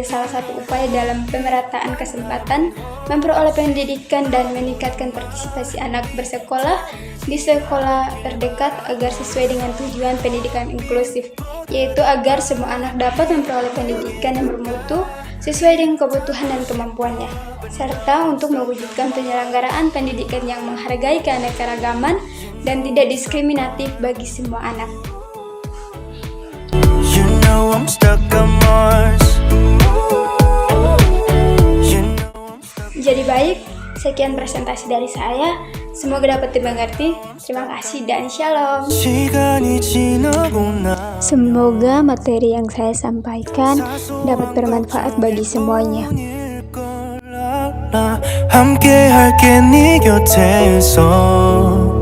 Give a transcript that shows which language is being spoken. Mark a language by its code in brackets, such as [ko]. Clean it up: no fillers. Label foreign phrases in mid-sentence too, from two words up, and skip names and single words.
[id] salah satu upaya dalam pemerataan kesempatan memperoleh pendidikan dan meningkatkan partisipasi anak bersekolah di sekolah terdekat agar sesuai dengan tujuan pendidikan inklusif, yaitu agar semua anak dapat memperoleh pendidikan yang bermutu sesuai dengan kebutuhan dan kemampuannya, serta untuk mewujudkan penyelenggaraan pendidikan yang menghargai keanekaragaman dan tidak diskriminatif bagi semua anak. [en] You know I'm stuck on Mars. [id] Jadi baik, sekian presentasi dari saya. Semoga dapat dimengerti. Terima kasih dan shalom. [ko] 시간이 지나고 나 [id] Semoga materi yang saya sampaikan dapat bermanfaat bagi semuanya. [ko] 함께 할게 네 곁에서